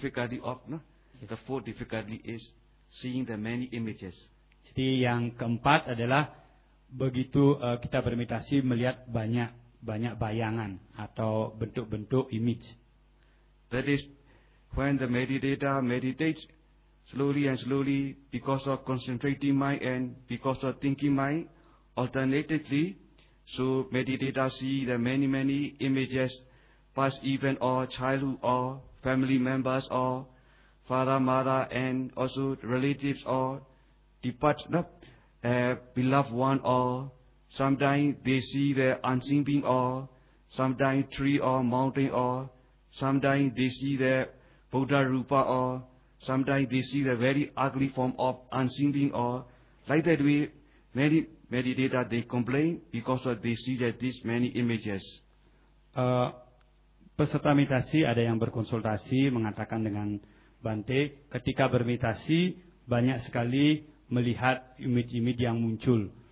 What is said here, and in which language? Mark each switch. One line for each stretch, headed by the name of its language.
English: The fourth difficulty is seeing the many images.
Indonesian: Jadi yang keempat adalah begitu kita bermeditasi melihat banyak bayangan atau bentuk-bentuk image.
English: That is when the meditator meditates slowly and slowly, because of concentrating mind and because of thinking mind, alternatively, so meditator see the many, many images, past event or childhood or family members or father, mother, and also relatives or departed, beloved one, or sometimes they see the unseen being or sometimes tree or mountain or Sometimes they see the Buddha Rupa, or sometimes they see the very ugly form of unseen being, or like that way, many meditators, they complain because of they see that these many images.
Indonesian: Peserta meditasi ada yang berkonsultasi mengatakan dengan Bante, ketika bermeditasi banyak sekali melihat image-image yang muncul.